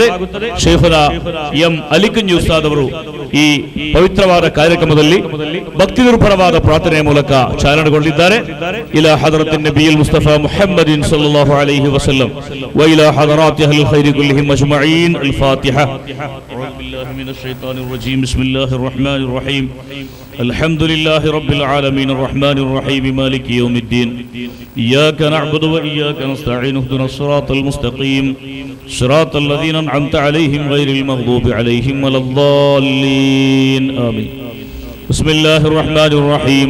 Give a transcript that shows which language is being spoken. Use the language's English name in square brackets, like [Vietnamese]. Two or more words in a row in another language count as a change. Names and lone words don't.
[Kannada] ಶೇಖುನ M ಅಲಿಕಂಜಿ ಉಸ್ತಾದ್ ಅವರು ಈ ಪವಿತ್ರವಾದ ಕಾರ್ಯಕ್ರಮದಲ್ಲಿ ಭಕ್ತಿ ನಿರ್ಭರವಾದ ಪ್ರಾರ್ಥನೆಯ ಮೂಲಕ ಚಾಲನೆಗೊಂಡಿದ್ದಾರೆ. [Arabic] إلى حضرة النبي المصطفى محمد صلى الله عليه وسلم وإلى حضرات أهل الخير كلهم أجمعين. الفاتحة أعوذ بالله من الشيطان الرجيم. بسم الله الرحمن الرحيم. الحمد لله رب العالمين الرحمن الرحيم مالك يوم الدين إياك نعبد وإياك نستعين اهدنا الصراط المستقيم صراط الذين أنعمت عليهم غير المغضوب عليهم ولا الضالين آمين. بسم الله الرحمن الرحيم.